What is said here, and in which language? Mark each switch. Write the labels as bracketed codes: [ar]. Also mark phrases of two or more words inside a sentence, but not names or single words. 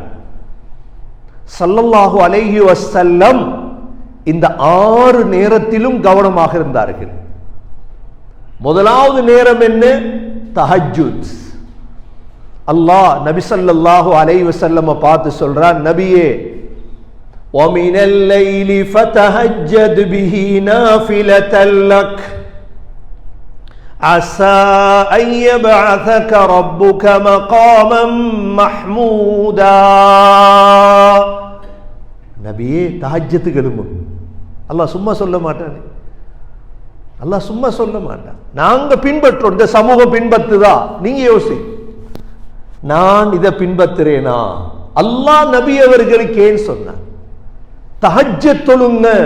[ar] صلى الله عليه وسلم [ta] இந்த 6 நேரத்திலும் கவனமாக இருந்தார்கள். முதலாவது நேரம் என்ன? தஹஜ்ஜுத். அல்லாஹ் நபி [ar] صلى الله عليه وسلم [ta] பார்த்து சொல்றான், நபியே, [ar] وَمِنَ اللَّيْلِ فَتَهَجَّدْ بِهِ نَافِلَةً لَكَ عَسَى أَن يَبْعَثَكَ رَبُّكَ مَقَامًا مَحْمُودًا. [ta] நபியே, தஹஜ்ஜுத்துக்கு எழும்பு. அல்லாஹ் சும்மா சொல்ல மாட்டானே, அல்லாஹ் சும்மா சொல்ல மாட்டான். நாங்க பின்பற்றோம், இந்த சமூகம் பின்பற்றுதா? நீங்க யோசி, நான் இதை பின்பற்றுறேனா? அல்லாஹ் நபி அவர்களுக்கு ஏன் சொன்னான் தஹஜ்ஜத் தொழுங்க?